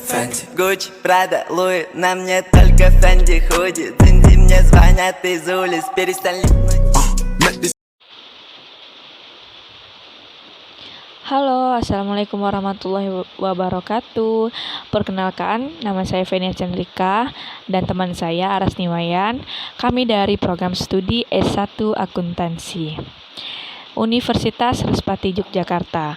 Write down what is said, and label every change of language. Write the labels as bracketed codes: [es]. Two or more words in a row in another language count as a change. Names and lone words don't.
[ru] Фенди Гуччи, Прада, Луи, на мне только Фенди худи. Динди, мне звонят из улиц, перестань липнуть. [ar] Halo, السلام عليكم ورحمة الله وبركاته. [id] Perkenalkan, nama saya Fenia Chandrika dan teman saya Aras Niwayan. Kami dari program studi S1 Akuntansi Universitas Respati Yogyakarta.